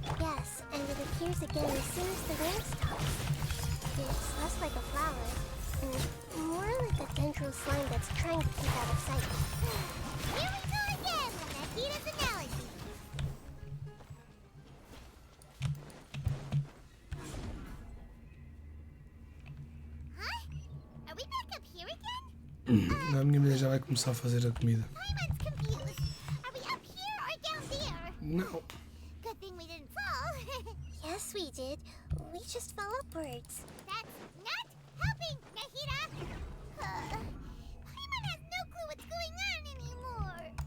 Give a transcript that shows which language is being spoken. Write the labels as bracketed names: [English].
[English] Yes, and it appears again as soon as the rain stops. It's less like a flower, and more like a dendril slime that's trying to keep out of sight. Here we go again with Nahida's analogy. Huh? Are we back up here again? [Portuguese] A minha mulher já vai começar a fazer a comida. [English] Paimon's confused. Are we up here or down there? [Portuguese] Não. [English] Good thing we didn't fall. Yes, we did. We just fell upwards. That's not helping, Nahida. Paimon has no clue what's going on anymore.